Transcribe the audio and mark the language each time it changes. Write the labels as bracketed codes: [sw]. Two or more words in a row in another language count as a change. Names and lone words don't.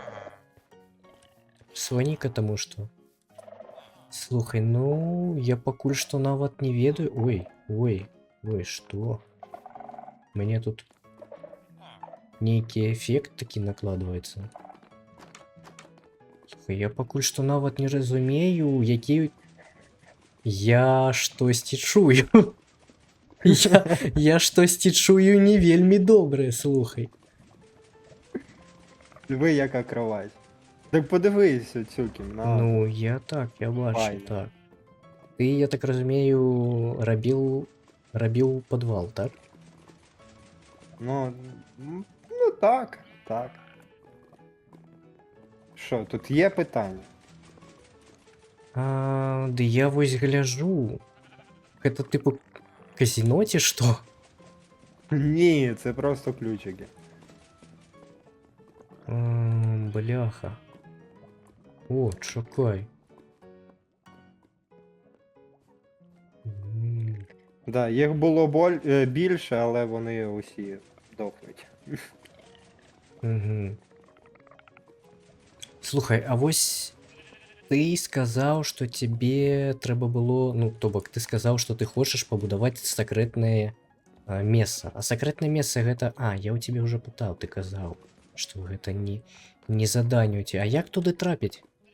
[be] Сваніка таму што. Слухай, ну, я пакуль што нават не ведаю. Ой, што? Мне тут нейкі эфект такі накладваецца. Слухай, я пакуль што нават не разумею, які... Я штосьці чую. Я штосьці чую не вельмі добрае, слухай. [uk] Диви, яка кровать. Так подивись оцю кімнату. [be] Ну, я бачу, [uk] Файно. [be] так. [uk] Ти, я так розумію, робив підвал, так? Ну так, так. Що, тут є питання? [be] Да я вось гляжу. Гэта типу казино ці што? [uk] Ні, це просто ключики. Бляха. О, чекай. Да, їх було більше, але вони усі дохнуть. Угу. [be] Слухай, а вось ты сказаў, што тебе трэба было, ну, то бок, ты сказаў, што ты хочаш пабудаваць сакрэтнае Месца. А сакрэтнае месца гэта... А, я ў цябе ўжо пытаў, ты казаў, што гэта не заданне у цябе. А як туды трапіць?